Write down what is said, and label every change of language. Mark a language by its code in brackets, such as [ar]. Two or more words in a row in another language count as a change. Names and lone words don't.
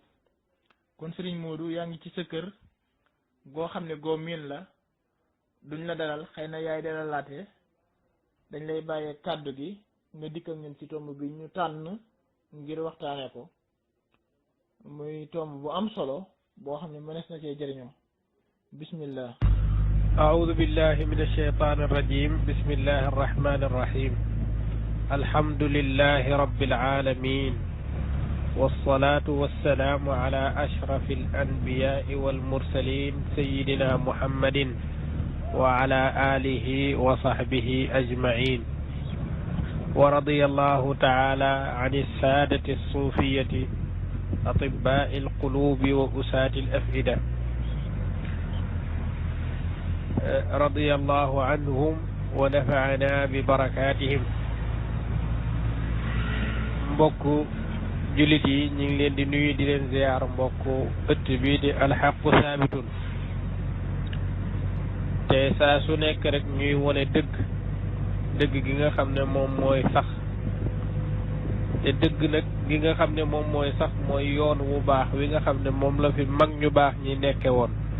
[wo] kon Serigne Modou yaa ngi ci sa kër goo xam ne goo miin la duñ la dalal xëy na yaay dalalaate dañ lay bàyyee kàddu gi nga dikk ak ñun ci tomb bi ñu tànn ngir waxtaane ko muy tomb bu am solo boo xam ne mënees na cee jëriñoo. [ar] bismillah. أعوذ بالله من الشيطان الرجيم بسم الله الرحمن الرحيم الحمد لله رب العالمين والصلاة والسلام على أشرف الأنبياء والمرسلين سيدنا محمد وعلى آله وصحبه أجمعين ورضي الله تعالى عن السادة الصوفية أطباء القلوب وأساة الأفئدة رضي الله عنهم ونفعنا ببركاتهم. [wo] mbokku jullit yi ñu ngi leen di nuyu di leen ziyaar mbokku ëtt bi di [ar] الحق ثابت [wo] te saa su nekk rek ñuy wone dëgg gi nga xam ne moom mooy sax te dëgg nag gi nga xam ne moom mooy sax mooy yoon wu baax wi nga xam ne moom la fi mag ñu baax ñi nekke woon.